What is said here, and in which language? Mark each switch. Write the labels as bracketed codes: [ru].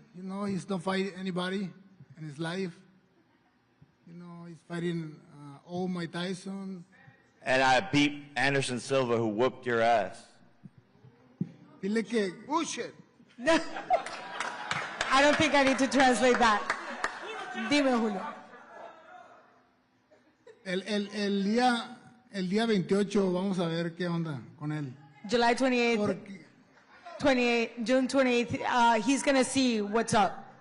[en] You know, he's not fighting anybody in his life. You know, he's fighting old Mike Tyson. And I beat Anderson Silva, who whooped your ass. [es] Dile que bullshit. [en] I don't think I need to translate that. [es] Dime, Julio. El día 28 vamos a ver qué onda con él. [en] July 28th, [es] Porque, [en] June 28th, he's going to see what's up.